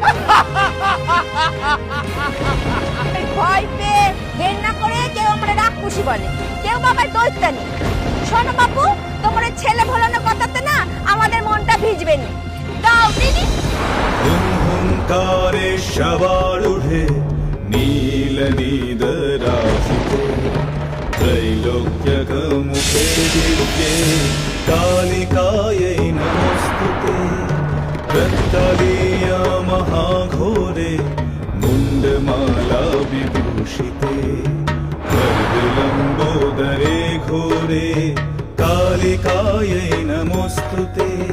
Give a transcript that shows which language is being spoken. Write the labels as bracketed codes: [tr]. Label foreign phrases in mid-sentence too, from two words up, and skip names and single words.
[bn] ভয় পেয়ে ঘেন্না করে কেউ আমরা রাক্ষসী বলে, কেউ বাবার দৈত্যানি। শোনো বাপু, তোমার ছেলে ভোলানোর কথাতে না আমাদের মনটা ভিজবে নি। দাও দিদি। হুঙ্কারে সবার উঠে নীল নিদরাশিতে [sa] त्रैलोक्यक मुखे दिव्ये कालिकायै नमोस्तुते रक्तलीया महाघोरे मुण्डमाला विभूषिते गर्विलम्बोदरे घोरे कालिकायै नमोस्तुते